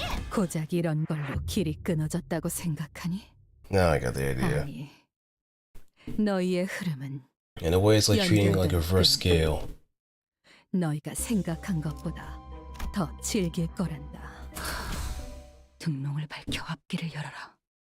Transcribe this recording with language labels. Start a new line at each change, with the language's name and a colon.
Korean: 고작 이런 걸로 길이 끊어졌다고 생각하니?
English: Now I got the idea.
Korean: 아니, 너희의 흐름은
English: In a way, it's like treating it like a reverse scale.
Korean: 너희가 생각한 것보다 더 질길 거란다. 등롱을 밝혀 앞길을 열어라.